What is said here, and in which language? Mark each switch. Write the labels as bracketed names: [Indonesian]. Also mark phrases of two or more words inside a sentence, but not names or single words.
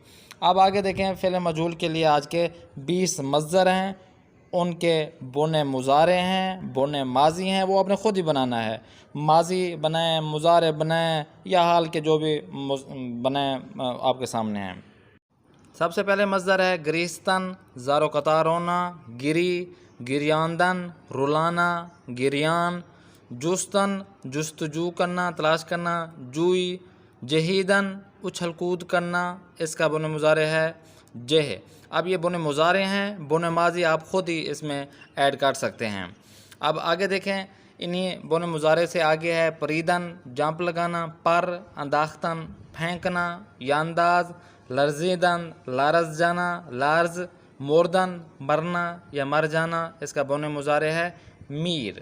[Urdu] اب آگے دیکھیں، فعل مجہول کے لیے آج کے 20 مصدر ہیں، ان کے بن مضارع ہیں، بن ماضی ہیں، وہ آپ نے خود ہی بنانا ہے۔ ماضی بنائیں، مضارع بنائیں، یا حال کے جو بھی بنائیں آپ کے سامنے ہیں۔ سب سے پہلے مصدر ہے گریستن، زار و قطار ہونا، گری، گریاندن، رلانا، گریان، جستن، جستجو کرنا، تلاش کرنا، جوئی، جہیدن، اچھل کود کرنا، اس کا بن مضارع ہے جہ۔ اب یہ بن مضارع ہیں، بن ماضی آپ خود ہی اس میں ایڈ کر سکتے ہیں۔ اب آگے دیکھیں، انہی بن مضارع سے آگے ہے پریدن، جمپ لگانا، پر، انداختن، پھینکنا، یا انداز، لرزیدن، لارز جانا، لارز، موردن، مرنا یا مر جانا، اس کا بن مضارع ہے میر۔